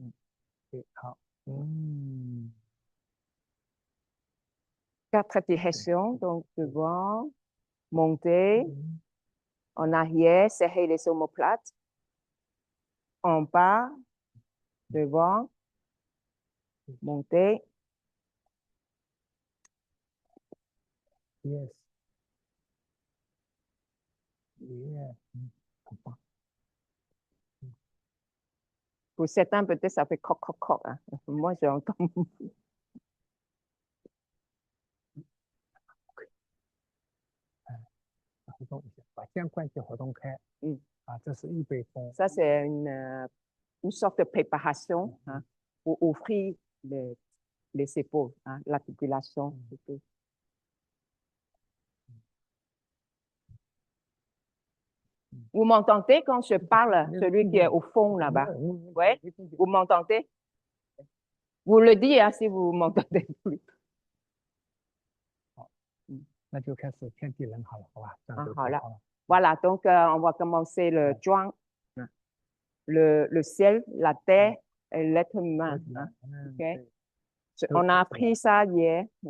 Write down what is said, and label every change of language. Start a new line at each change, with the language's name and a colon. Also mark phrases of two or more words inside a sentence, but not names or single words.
French: 4 directions, donc devant, monter, en arrière, serrer les omoplates, en bas, devant, monter. Yes. Pour certains, peut-être ça fait croc, croc, croc. Hein. Moi, j'entends.
Chinese: 活动一下，把肩关节活动开。这是预备功。
French: Ça, c'est une sorte de préparation hein, pour ouvrir les épaules, hein, l'articulation. Vous m'entendez quand je parle, celui qui est au fond là-bas? Oui, vous m'entendez? Vous le dites hein, si vous m'entendez plus.
Chinese: 那就开始天地人好了，好吧？好了。
French: Voilà, donc on va commencer le joint, le ciel, la terre et l'être humain. Hein. Okay. On a appris ça hier.